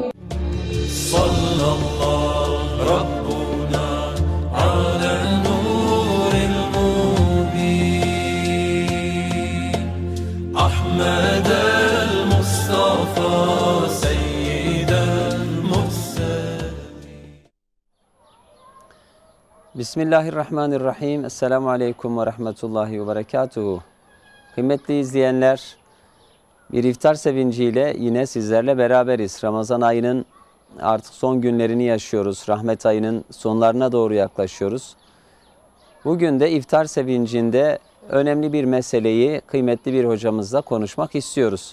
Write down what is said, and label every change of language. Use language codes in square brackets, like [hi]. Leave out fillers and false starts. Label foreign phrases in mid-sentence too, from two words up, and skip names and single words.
[ar] صلى الله ربنا على نور المبين أحمد المصطفى سيد المرسلين. بسم الله الرحمن الرحيم. السلام عليكم ورحمة الله وبركاته. [tr] Kıymetli izleyenler, bir iftar sevinciyle yine sizlerle beraberiz. Ramazan ayının artık son günlerini yaşıyoruz. Rahmet ayının sonlarına doğru yaklaşıyoruz. Bugün de iftar sevincinde önemli bir meseleyi kıymetli bir hocamızla konuşmak istiyoruz.